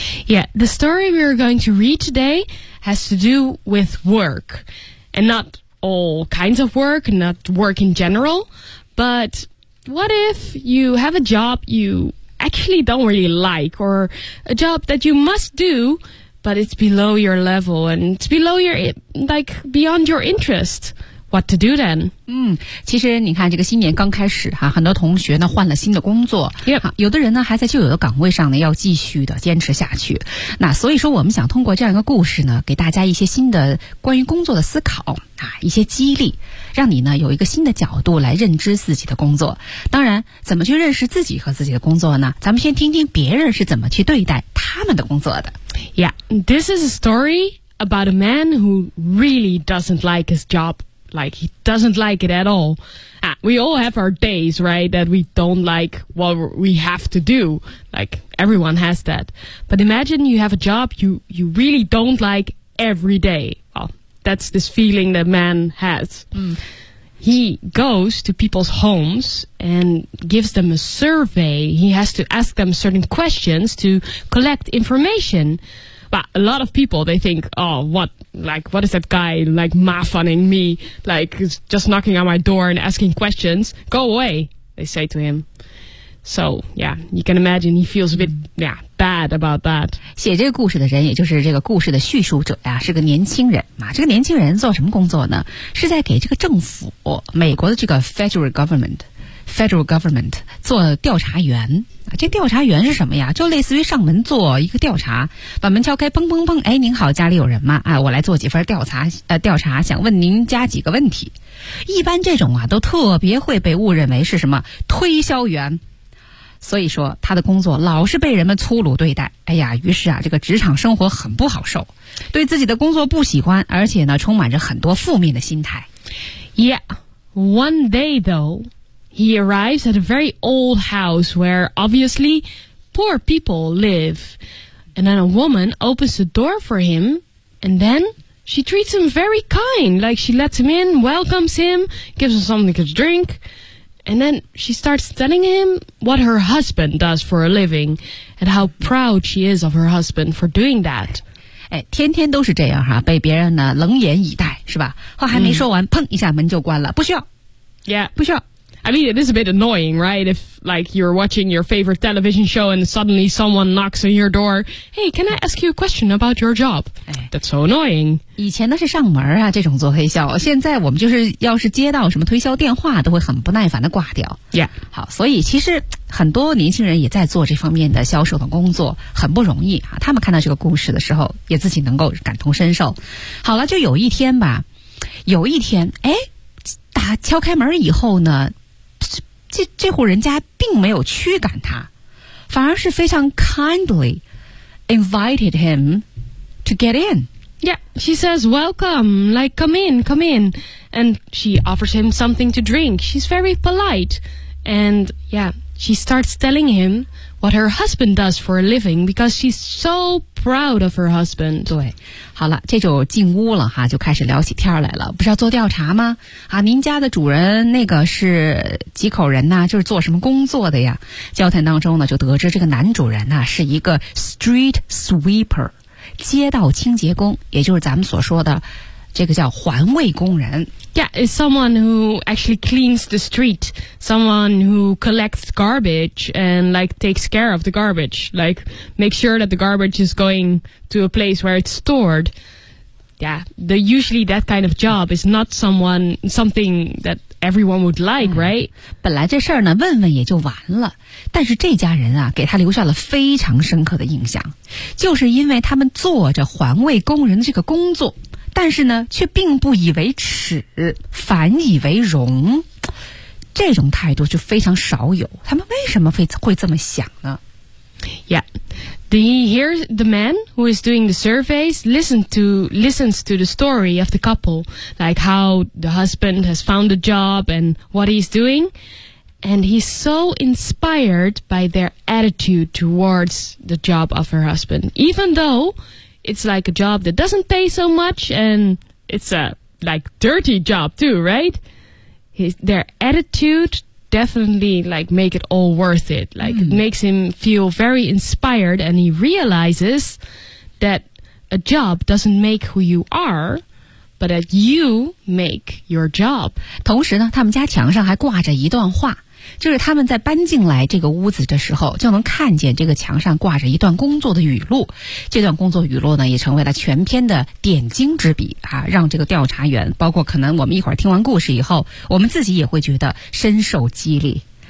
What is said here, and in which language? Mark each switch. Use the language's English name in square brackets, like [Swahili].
[English] Yeah, the story we are going to read today has to do with work, and not all kinds of work, not work in general. But what if you have a job you actually don't really like, or a job that you must do, but it's below your level and it's below your like beyond your interest? What to do then? [Chinese] 嗯，其实你看，这个新年刚开始哈，很多同学呢换了新的工作， [English] yep. [Chinese] 有的人呢还在旧有的岗位上呢要继续的坚持下去。那所以说，我们想通过这样一个故事呢，给大家一些新的关于工作的思考啊，一些激励，让你呢有一个新的角度来认知自己的工作。当然，怎么去认识自己和自己的工作呢？咱们先听听别人是怎么去对待他们的工作的。 [English] Yeah, this is a story about a man who really doesn't like his job. Like, he doesn't like it at all. Ah, we all have our days, right, that we don't like what we have to do. Like, everyone has that. But imagine you have a job you really don't like every day. Well, that's this feeling that man has. Mm. He goes to people's homes and gives them a survey. He has to ask them certain questions to collect information. But a lot of people, they think, oh, what, like, what is that guy, like, mafunning me? Like, just knocking on my door and asking questions. Go away, they say to him. So, yeah, you can imagine he feels a bit, yeah, bad about that. [Chinese] 写这个故事的人，也就是这个故事的叙述者呀，是个年轻人。啊，这个年轻人做什么工作呢？是在给这个政府，美国的这个 federal government 做调查员。这调查员是什么呀？就类似于上门做一个调查，把门敲开，砰砰砰，哎，您好，家里有人吗？哎，我来做几份调查，调查想问您家几个问题。一般这种啊都特别会被误认为是什么推销员，所以说他的工作老是被人们粗鲁对待。哎呀，于是啊这个职场生活很不好受，对自己的工作不喜欢，而且呢充满着很多负面的心态。 [English] Yeah, one day thoughHe arrives at a very old house where, obviously, poor people live. And then a woman opens the door for him, and then she treats him very kind. Like, she lets him in, welcomes him, gives him something to drink. And then she starts telling him what her husband does for a living, and how proud she is of her husband for doing that. [Chinese] 哎，天天都是这样哈，被别人呢冷眼以待，是吧？话还没说完，砰一下门就关了，不需要。 [English] Yeah. [Chinese] 不需要。 [English] I mean, it is a bit annoying, right? If, like, you're watching your favorite television show and suddenly someone knocks on your door, hey, can I ask you a question about your job? That's so annoying. [Chinese] 以前呢是上门啊，这种做黑销。现在我们就是要是接到什么推销电话，都会很不耐烦的挂掉。 [English] Yeah. [Chinese] 好，所以其实很多年轻人也在做这方面的销售的工作，很不容易啊。他们看到这个故事的时候，也自己能够感同身受。好了，就有一天吧，有一天，哎，打敲开门以后呢。这户人家并没有驱赶他，反而是非常 [English] kindly invited him to get in. Yeah, she says, welcome, like, come in, come in. And she offers him something to drink. She's very polite. And, yeah, she starts telling him what her husband does for a living because she's so proud of her husband. [Chinese] 对，好了，这就进屋了哈，就开始聊起天来了。不是要做调查吗？啊，您家的主人那个是几口人呢？就是做什么工作的呀？交谈当中呢，就得知这个男主人呢是一个 street sweeper， 街道清洁工，也就是咱们所说的这个叫环卫工人。 [English] Yeah, it's someone who actually cleans the street. Someone who collects garbage and like takes care of the garbage. Like make sure that the garbage is going to a place where it's stored. Yeah, the, usually that kind of job is not someone, something that everyone would like, right? [Chinese] 本来这事儿呢问问也就完了。但是这家人啊给他留下了非常深刻的印象。就是因为他们做着环卫工人的这个工作。但是呢却并不以为耻反以为荣。这种态度就非常少有。他们为什么会这么想呢？ [English] Yeah, the man who is doing the surveys listens to the story of the couple, like how the husband has found a job and what he's doing. And he's so inspired by their attitude towards the job of her husband. Even though... It's like a job that doesn't pay so much, and it's a, like, dirty job too, right? Their attitude definitely, like, make it all worth it. Like, it makes him feel very inspired, and he realizes that a job doesn't make who you are, but that you make your job. [Chinese] 同时呢，他们家墙上还挂着一段话，就是他们在搬进来这个屋子的时候就能看见这个墙上挂着一段工作的语录，这段工作语录呢也成为了全篇的点睛之笔啊，让这个调查员包括可能我们一会儿听完故事以后我们自己也会觉得深受激励。